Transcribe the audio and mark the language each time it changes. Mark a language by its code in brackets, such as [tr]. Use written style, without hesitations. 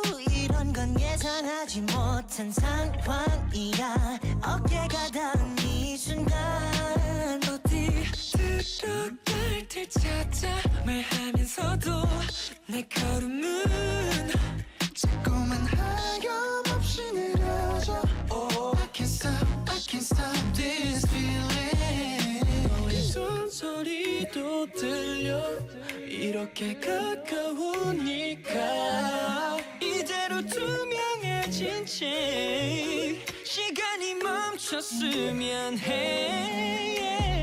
[ko] 이런 건 예상하지 못한 상황이야. 어깨가 닿은 이 순간 어디 들어갈 때 찾아 말하면서도 내 걸음은 자꾸만 하염없이 느려져. [en] I can't stop this feeling. [ko] 너의 손소리도 들려 이렇게 가까우니까 이대로 투명해진 채 시간이 멈췄으면 해.